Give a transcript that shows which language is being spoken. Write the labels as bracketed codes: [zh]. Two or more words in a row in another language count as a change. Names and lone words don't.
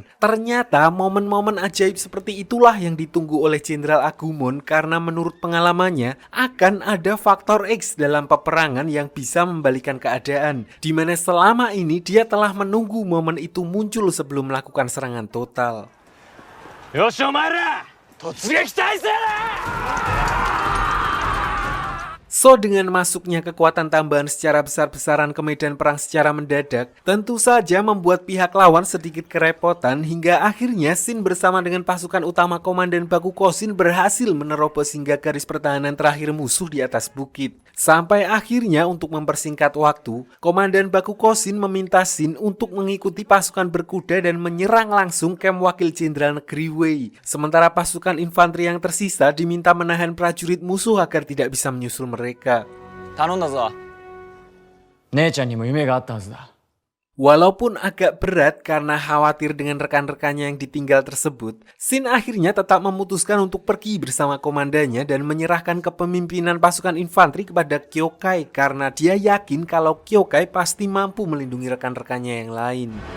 [id] Ternyata momen-momen ajaib seperti itulah yang ditunggu oleh Jenderal Agumon karena menurut pengalamannya akan ada faktor X dalam peperangan yang bisa membalikan keadaan, di mana selama ini dia telah menunggu momen itu muncul sebelum melakukan serangan total. [ja] よし、お前ら! 突撃態勢だ! [id] So, dengan masuknya kekuatan tambahan secara besar-besaran ke medan perang secara mendadak, tentu saja membuat pihak lawan sedikit kerepotan hingga akhirnya Shin bersama dengan pasukan utama Komandan Bakugo Shin berhasil menerobos hingga garis pertahanan terakhir musuh di atas bukit. Sampai akhirnya untuk mempersingkat waktu, Komandan Bakugo Shin meminta Shin untuk mengikuti pasukan berkuda dan menyerang langsung kamp wakil jenderal negeri Wei. Sementara pasukan infanteri yang tersisa diminta menahan prajurit musuh agar tidak bisa menyusul mereka. [ja] 頼んだぞ。姉ちゃんにも夢があったはずだ。 [id] Walaupun agak berat karena khawatir dengan rekan-rekannya yang ditinggal tersebut, Shin akhirnya tetap memutuskan untuk pergi bersama komandannya dan menyerahkan kepemimpinan pasukan infanteri kepada Kyokai karena dia yakin kalau Kyokai pasti mampu melindungi rekan-rekannya yang lain.